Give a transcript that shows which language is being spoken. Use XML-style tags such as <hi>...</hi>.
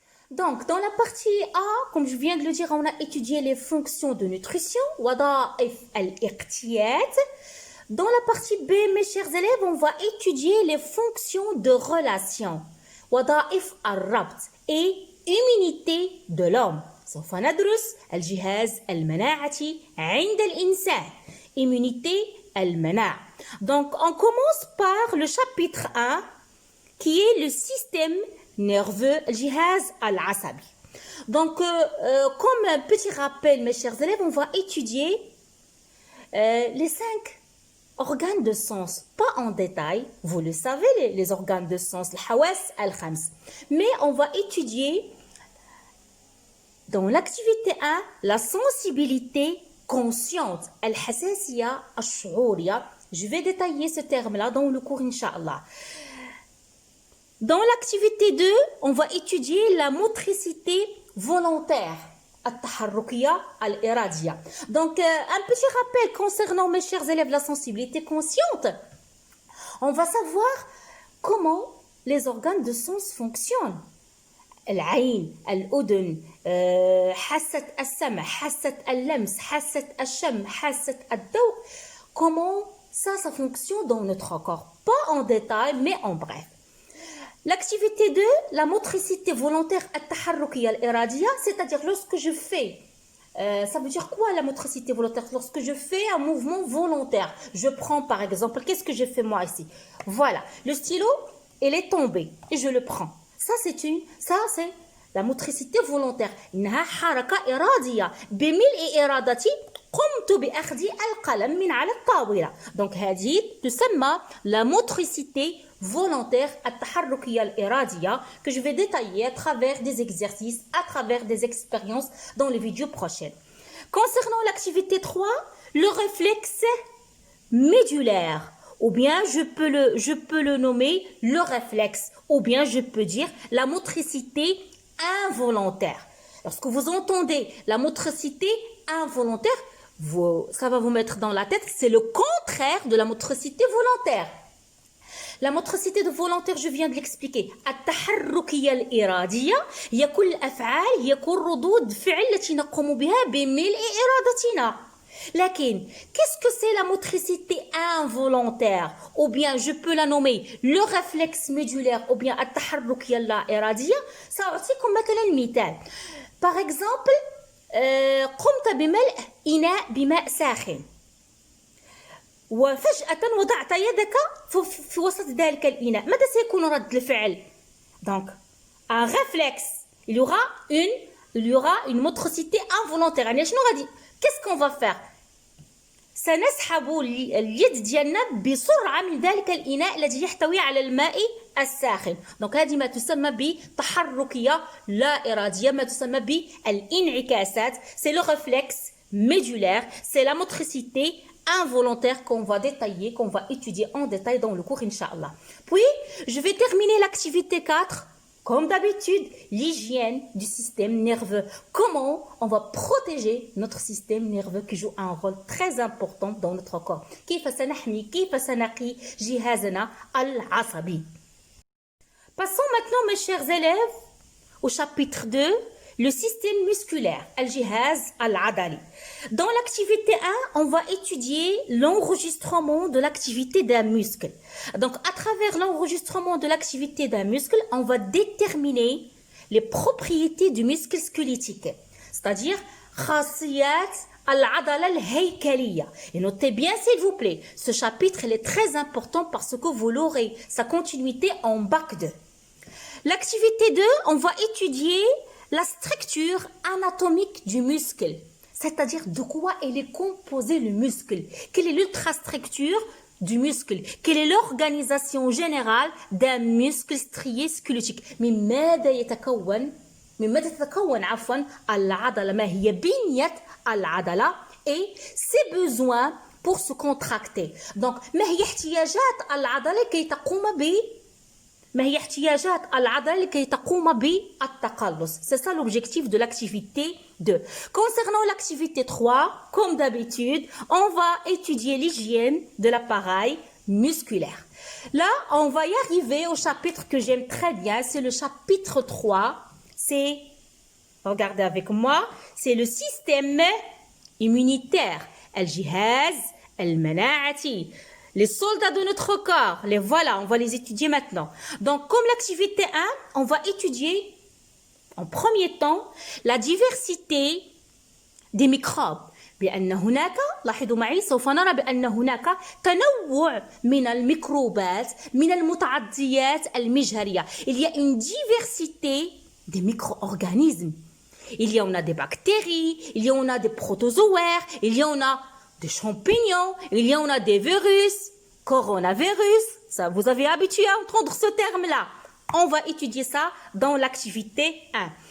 <fr>je viens de le dire, on a étudié les fonctions de nutrition.</fr> <ar>وظائف الاقتيات.</ar> <fr>Dans la partie B, mes chers élèves, on va étudier les fonctions de relation.</fr> <ar>وظائف الربط</ar> <fr>et immunité de l'homme.</fr> <ar>سوف ندرس الجهاز المناعي عند الإنسان.</ar> <fr>Immunité المناعة. Donc, on commence par le chapitre 1 qui est le système nerveux,</fr> <ar>الجهاز العصبي.</ar> <fr>Donc, comme un petit rappel, mes chers élèves, on va étudier les 5 organes de sens, pas en détail, vous le savez, les organes de sens,</fr> <ar>الحواس الخمس.</ar> <fr>Mais on va étudier dans l'activité 1 la sensibilité consciente,</fr> <ar>الحساسية الشعورية.</ar> <fr>Je vais détailler ce terme-là dans le cours, Inch'Allah. Dans l'activité 2, on va étudier la motricité volontaire.</fr> <ar>التحركية الإرادية.</ar> <fr>Donc, un petit rappel concernant, mes chers élèves, la sensibilité consciente. On va savoir comment les organes de sens fonctionnent.</fr> <ar>العين، الأذن، حاسة السمع، حاسة اللمس، حاسة الشم، حاسة الذوق.</ar> <fr>Comment ça fonctionne dans notre corps. Pas en détail, mais en bref. L'activité 2, la motricité volontaire</fr> <ar>التحركية الإرادية,</ar> <fr>c'est-à-dire lorsque je fais, ça veut dire quoi la motricité volontaire? Lorsque je fais un mouvement volontaire, je prends par exemple, qu'est-ce que j'ai fait moi ici? Voilà, le stylo, il est tombé et je le prends. Ça c'est la motricité volontaire.</fr> <ar>إنها حركة إرادية بملء إرادتي قمت بأخذ القلم من على الطاولة.</ar> <fr>Donc</fr> <ar>هذه تسمى</ar> <fr>la motricité volontaire</fr> <ar>التحركية الإرادية</ar> <fr>que je vais détailler à travers des exercices, à travers des expériences dans les vidéos prochaines. Concernant l'activité 3, le réflexe médulaire, ou bien je peux le nommer le réflexe, ou bien je peux dire la motricité involontaire. Lorsque vous entendez la motricité involontaire, ça va vous mettre dans la tête, c'est le contraire de la motricité volontaire. La motricité de volontaire, je viens de l'expliquer.</fr> <ar>التحركية الإرادية هي كل الأفعال هي كل ردود فعل التي نقوم بها بملء إرادتنا. لكن,</ar> <fr>qu'est-ce que c'est la motricité involontaire? Ou bien je peux la nommer le réflexe médulaire ou bien</fr> <ar>التحركية اللا سأعطيكم مثلا مثال.</ar> <fr>Par exemple,</fr> <ar>قمت بملء إناء بماء ساخن وفجأة وضعت يدك في وسط ذلك الإناء. ماذا سيكون رد الفعل؟</ar> <fr>Donc, un réflexe. Il y aura une motricité involontaire.</fr> <ar>يعني شنو غادي؟</ar> <fr>Qu'est-ce qu'on va faire?</fr> <ar>سنسحب اليد ديالنا بسرعة من ذلك الإناء الذي يحتوي على الماء الساخن. Donc هذه ما تسمى بتحركية لا إرادية، ما تسمى بالانعكاسات.</ar> <fr>C'est le réflexe médulaire, c'est la motricité involontaire qu'on va détailler, qu'on va étudier en détail dans le cours, Inch'Allah. Puis, je vais terminer l'activité 4. Comme d'habitude, l'hygiène du système nerveux. Comment on va protéger notre système nerveux qui joue un rôle très important dans notre corps.</fr> <ar>كيف سنحمي، كيف سنقي جهازنا العصبي.</ar> <fr>Passons maintenant, mes chers élèves, au chapitre 2, le système musculaire,</fr> <ar>الجهاز العضلي.</ar> <fr>Dans l'activité 1, on va étudier l'enregistrement de l'activité d'un muscle. Donc, à travers l'enregistrement de l'activité d'un muscle, on va déterminer les propriétés du muscle squelettique. C'est-à-dire,</fr> <ar>خاصيات العضلة الهيكلية.</ar> <fr>Et notez bien, s'il vous plaît, ce chapitre il est très important parce que vous l'aurez, sa continuité en bac 2. L'activité 2, on va étudier la structure anatomique du muscle, c'est-à-dire de quoi il est composé le muscle, quelle est l'ultrastructure du muscle, quelle est l'organisation générale d'un muscle strié squelettique.</fr> <ar>من ماذا تتكون العضلة، ما هي بنية العضلة</ar> <fr>et ses besoins pour se contracter.</fr> <ar>Donc ما هي احتياجات العضلة كي تقوم ما هي احتياجات العضلة لكي تقوم بالتقلص.</ar> <fr>C'est ça l'objectif de l'activité 2. Concernant l'activité 3, comme d'habitude, on va étudier l'hygiène de l'appareil musculaire. Là, on va y arriver au chapitre que j'aime très bien, c'est le chapitre 3, c'est Regardez avec moi, c'est le système immunitaire.</fr> <ar>Al-jihaz, al-mana'ati.</ar> <fr>Les soldats de notre corps, les voilà, on va les étudier maintenant. Donc, comme l'activité 1, on va étudier en premier temps la diversité des microbes.</fr> <ar>بأن هناك لاحظوا معي سوف نرى بأن هناك تنوع من الميكروبات من المتعديات المجهرية.</ar> <fr>Il y a une diversité des micro-organismes. Il y en a des bactéries, il y en a des protozoaires, il y en a des champignons, il y en a des virus, coronavirus. Ça, vous avez habitué à entendre ce terme-là. On va étudier ça dans l'activité 1.</fr>